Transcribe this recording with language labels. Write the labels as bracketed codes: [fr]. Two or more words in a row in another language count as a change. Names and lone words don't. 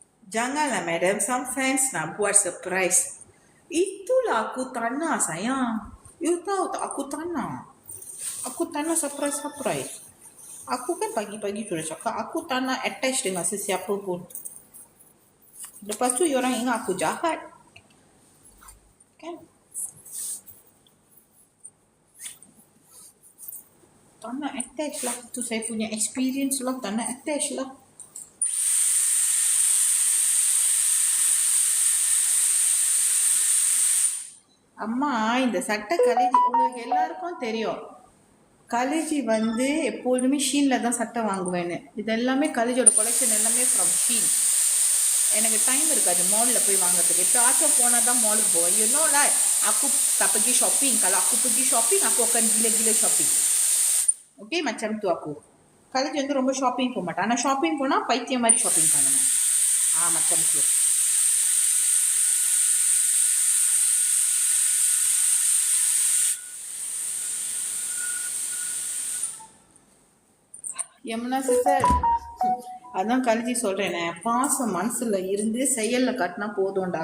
[ms] Janganlah madam, [en] some friends [ms] nak buat surprise. Itulah aku tak nak sayang. You tahu tak aku tak nak. Aku tak nak surprise. Aku kan pagi-pagi sudah cakap aku tak nak attach dengan sesiapa pun. Lepas tu orang ingat aku jahat. Kan? Tak nak attach lah. Itu saya punya experience lah. Tak nak attach lah. [ta] அம்மா இந்த சட்டை கலேஜி உங்களுக்கு எல்லாருக்கும் தெரியும். கலேஜி வந்து எப்பொழுதுமே ஷீனில் தான் சட்டை வாங்குவேன்னு. இது எல்லாமே கலேஜோட கொலெக்ஷன் எல்லாமே ஃப்ரம் ஷீன். எனக்கு டைம் இருக்காது மாலில் போய் வாங்குறதுக்கு. எப்போயாச்சும் போனால் தான் மாலுக்கு போவேன். [en] You know [ms] lah, aku tak pergi shopping. Kalau aku pergi shopping, aku akan gila-gila shopping. Okay, macam tu aku. [ta] Kaleji வந்து ரொம்ப ஷாப்பிங் போக மாட்டேன். ஆனால் ஷாப்பிங் போனால் பைத்தியம் மாதிரி ஷாப்பிங் பண்ணுவேன். [ms] macam tu. [ta] யமுனா சிஸ்டர், அதான் கழிச்சி சொல்கிறேனே, பாசம் மனசில் இருந்து செயலில் காட்டினா போதும்டா.